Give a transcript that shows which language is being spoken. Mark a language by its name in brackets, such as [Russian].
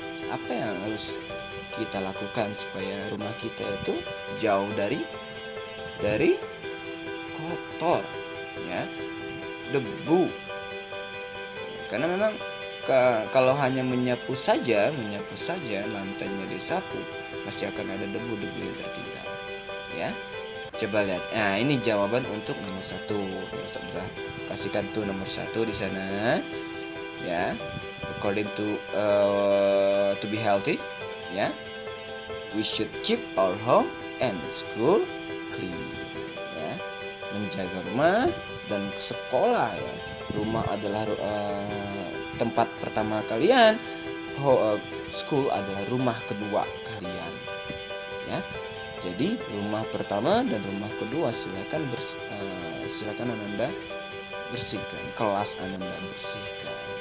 [Indonesian] Apa yang harus kita lakukan supaya rumah kita itu jauh dari kotor, ya, debu. Karena memang kalau hanya menyapu saja lantainya disapu, pasti akan ada debu-debu yang tertinggal. Ya, coba lihat. Nah, ini jawaban untuk nomor 1. Saya kasihkan tuh nomor 1 di sana. [English] Ya, according to be healthy, ya, we should keep our home and school clean. [Indonesian] Ya, menjaga rumah dan sekolah. Ya, rumah adalah tempat pertama kalian, school adalah rumah kedua kalian, ya. Jadi rumah pertama dan rumah kedua silakan Ananda bersihkan, kelas Ananda bersihkan.